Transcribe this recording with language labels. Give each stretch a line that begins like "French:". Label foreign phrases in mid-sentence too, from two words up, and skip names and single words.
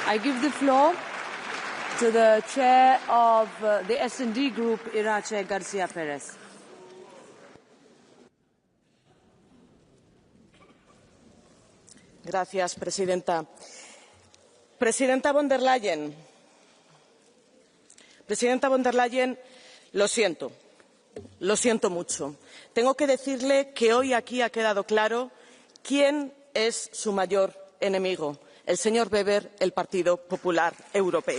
English: I give the floor to the chair of the S&D Group, Irache Garcia Perez.
Spanish: Gracias, presidenta. Presidenta von der Leyen, lo siento mucho. Tengo que decirle que hoy aquí ha quedado claro quién es su mayor enemigo, el señor Weber, el Partido Popular Europeo.